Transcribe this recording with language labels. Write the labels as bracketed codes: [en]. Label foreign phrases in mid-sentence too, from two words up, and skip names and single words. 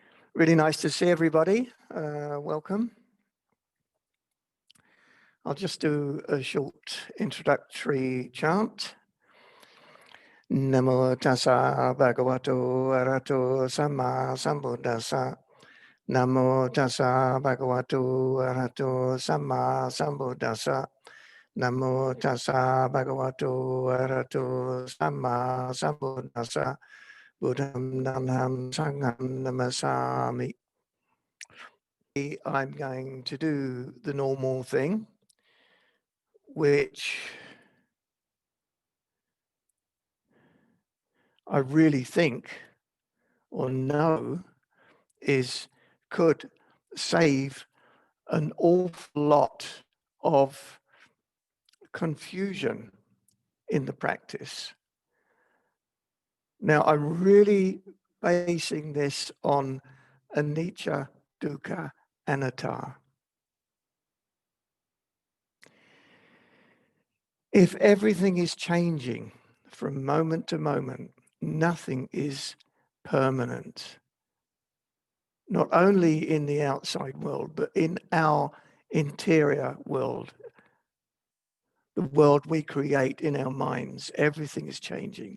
[en] Really nice to see everybody. Welcome. I'll just do a short introductory chant. [pi] Namo tassa bhagavato arahato samma sambuddhassa. Namo tassa bhagavato arahato samma sambuddhassa. Namo tassa bhagavato arahato samma sambuddhassa. Buddham namham sangham namasami. [en] I'm going to do the normal thing, which I really think or know could save an awful lot of confusion in the practice. Now, I'm really basing this on [pi] anicca, dukkha, anatta. [en] If everything is changing from moment to moment, nothing is permanent. Not only in the outside world, but in our interior world, the world we create in our minds, everything is changing.